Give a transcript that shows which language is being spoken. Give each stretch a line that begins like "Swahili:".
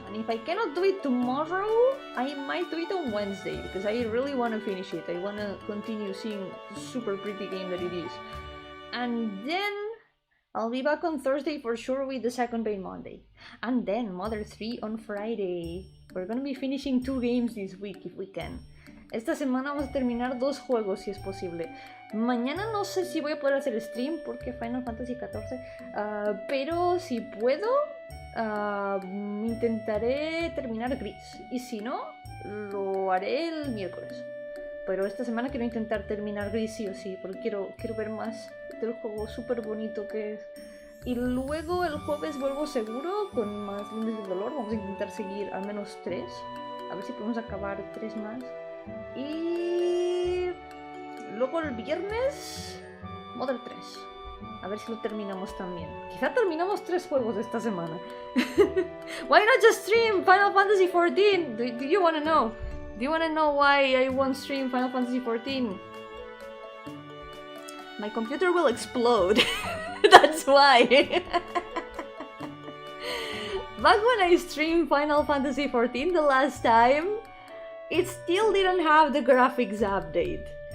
English: And if I cannot do it tomorrow, I might do it on Wednesday because I really want to finish it. I want to continue seeing the super pretty game that it is. And then I'll be back on Thursday for sure with the second Paint Monday. And then Mother 3 on Friday. We're gonna be finishing 2 games this week if we can.
Spanish: Esta semana vamos a terminar 2 juegos si es posible. Mañana no sé si voy a poder hacer stream porque Final Fantasy XIV. Pero si puedo, intentaré terminar Gris. Y si no, lo haré el miércoles. Pero esta semana quiero intentar terminar Gris sí o sí, porque quiero ver más del juego súper bonito que es. Y luego el jueves vuelvo seguro con más Lunes del Dolor. Vamos a intentar seguir al menos 3. A ver si podemos acabar 3 más. Y luego el viernes Mother 3. A ver si lo terminamos también. Quizá terminamos 3 juegos esta semana.
English: Why not just stream Final Fantasy XIV? Do you wanna know? Do you wanna know why I won't stream Final Fantasy XIV? My computer will explode. That's why. Back when I streamed Final Fantasy XIV the last time, it still didn't have the graphics update.